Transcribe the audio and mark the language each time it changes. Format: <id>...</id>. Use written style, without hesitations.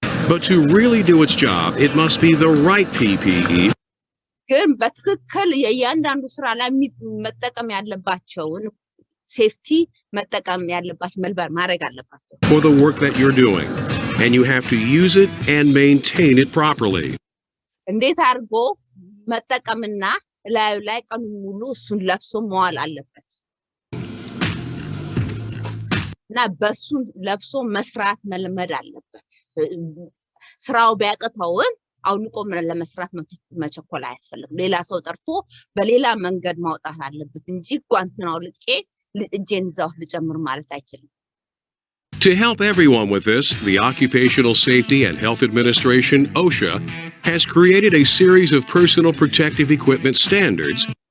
<en>But to really do its job, it must be the right PPE.</en> <am>ግን በትክክል የእያንዳንዱ ስራ ላይ መጠቀም ያለባቸውን ሴፍቲ መጠቀም ያለባቸው መልበር ማድረግ አለባቸው</am> <en>for the work that you're doing, and you have to use it and maintain it properly.</en> <am>እንዴት አድርጎ መጠቀምና ላይ ቀኑ ሙሉ እሱን ለብሶ መዋል አለበት እና በሱን ለብሶ መስራት መልመድ አለበት ስራው ቢያቀተውም አውልቆ ለመስራት መቸኮል አያስፈልግም ሌላ ሰው ጠርቶ በሌላ መንገድ ማውጣት አለበት እንጂ ጓንትን አውልቄ እጄን ዛው ልጨምር ማለት አይችልም</am> <en>To help everyone with this, the Occupational Safety and Health Administration, OSHA, has created a series of personal protective equipment standards.</en>